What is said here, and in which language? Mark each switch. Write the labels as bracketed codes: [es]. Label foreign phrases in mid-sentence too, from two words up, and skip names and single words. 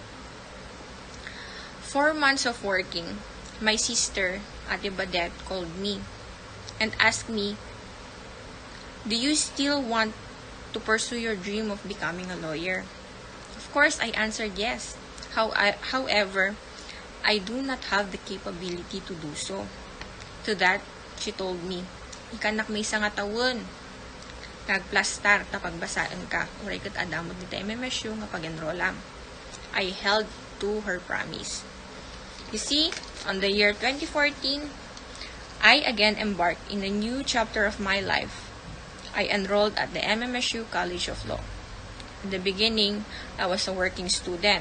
[en] 4 months of working, my sister, Ate Badet, called me and asked me, "Do you still want to pursue your dream of becoming a lawyer?" Of course, I answered yes. However, I do not have the capability to do so. To that, she told me, [ilo] "Ikanak may isa nga tawon. Nagplastar tapag basaan ka. Uray kat adamod nita MMSU nga pag-enrollam." [en] I held to her promise. You see, on the year 2014, I again embarked in a new chapter of my life. I enrolled at the MMSU College of Law. In the beginning, I was a working student.